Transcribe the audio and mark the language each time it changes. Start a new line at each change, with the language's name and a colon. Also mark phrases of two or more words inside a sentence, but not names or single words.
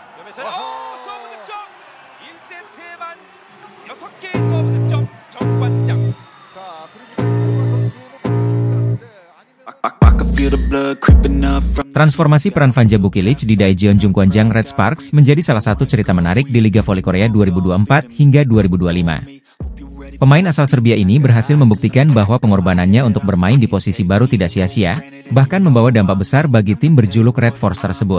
Korean: 서브 득점! 1세트에 만 6개의 서브 득점 정관장.
Indonesian: Transformasi peran Vanja Bukilic di Daejeon Jungkwanjang Red Sparks menjadi salah satu cerita menarik di Liga Voli Korea 2024 hingga 2025. Pemain asal Serbia ini berhasil membuktikan bahwa pengorbanannya untuk bermain di posisi baru tidak sia-sia, bahkan membawa dampak besar bagi tim berjuluk Red Force tersebut.